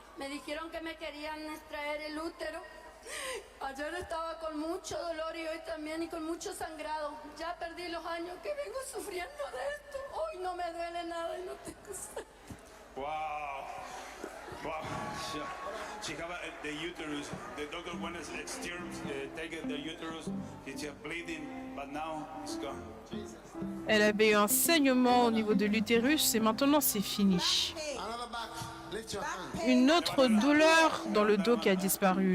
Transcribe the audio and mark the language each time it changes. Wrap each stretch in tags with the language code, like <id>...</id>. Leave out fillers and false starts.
<es>Me dijeron que me querían extraer el útero. Ayer estaba con mucho dolor y hoy también y con mucho sangrado. Ya perdí los años que vengo sufriendo de esto. Hoy no me duele nada y no tengo sangre.</es> <en>Wow. Wow. she have the uterus. The doctor went to take the uterus. It's bleeding, but now it's gone.</en> <fr>Elle avait eu un saignement au niveau de l'utérus et maintenant c'est fini.</fr> <en>Another back. Lift your hand.</en> <fr>Une autre douleur dans le dos qui a disparu.</fr>